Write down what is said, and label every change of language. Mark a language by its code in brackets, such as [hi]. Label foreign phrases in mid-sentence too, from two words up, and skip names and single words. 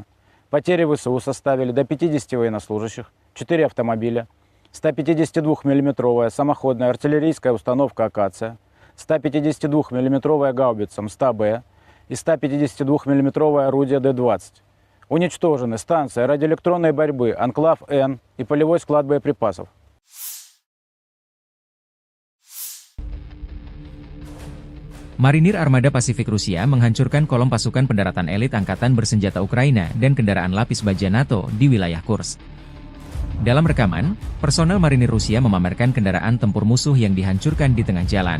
[ru] Потери ВСУ составили до 50 военнослужащих, 4 автомобиля, 152 мм самоходная артиллерийская установка «Акация», 152 мм гаубица М100Б и 152 мм орудие Д-20. Уничтожены станция радиоэлектронной борьбы «Анклав-Н» и полевой склад боеприпасов. [id] Marinir Armada Pasifik Rusia menghancurkan kolom pasukan pendaratan elit Angkatan Bersenjata Ukraina dan kendaraan lapis baja NATO di wilayah Kursk. Dalam rekaman, personel marinir Rusia memamerkan kendaraan tempur musuh yang dihancurkan di tengah jalan.